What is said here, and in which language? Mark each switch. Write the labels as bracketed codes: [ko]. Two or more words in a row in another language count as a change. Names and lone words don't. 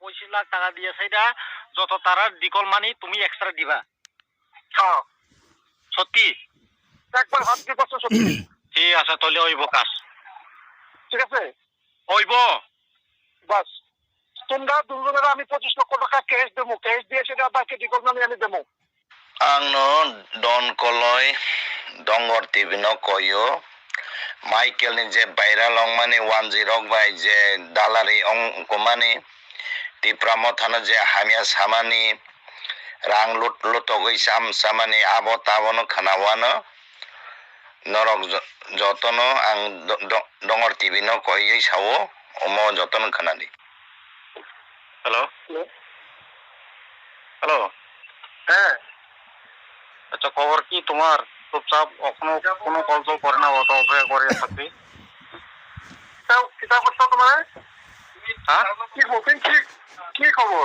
[bn] লাখ টাকা দিয়ে সেটা যত তারা ডিকল মানি তুমি এক্সট্রা দিবা। হ্যাঁ সত্যি? একবার হাত দিয়ে বসো সত্যি। ঠিক আছে তাহলে হইব কাজ। ঠিক আছে হইব। বাস তোমরা দুজনের আমি 25 লক্ষ টাকা ক্যাশ দেবো, ক্যাশ দিয়ে সেটা বাকি ডিকল মানি আমি দেবো। [trp] Angno Don Koloy Dongor TV no koyo Michael ni je baira long mani 10 by je dalari ong komani ti pramothana je hamia samani rang lut lutogoi sam samani abo tabono khanawano norok jotono ang Dongor TV no koyo sawo omo jotono khanani. [bn] হ্যালো হ্যালো। হ্যাঁ আচ্ছা খবর কি তোমার? চুপচাপ এখনো কোনো কল তো করে না, অত অপেক্ষা করে থাকবি। তাও কিতাব করছো তোমার? হ্যাঁ কি বলছেন? কি খবর?